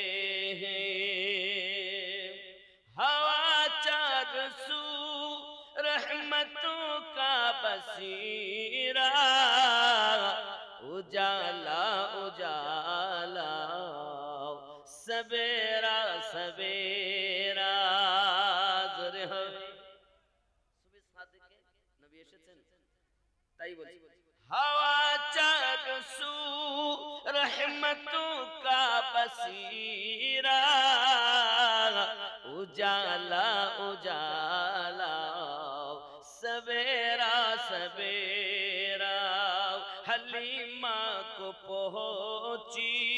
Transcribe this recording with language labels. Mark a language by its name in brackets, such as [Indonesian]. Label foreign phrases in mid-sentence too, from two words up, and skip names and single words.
[Urdu] ہیں ہوا چار سو رحمتوں کا بصیرہ اجالا اجالا سویرا سویرا ذرہوے صبح صادق کے نبی [Bangla] এসেছেন তাই বলছি [Urdu] ہوا چار سو رحمتوں کا بصیرہ اجالا اجالا سویرا سویرا حلیمہ کو پہنچی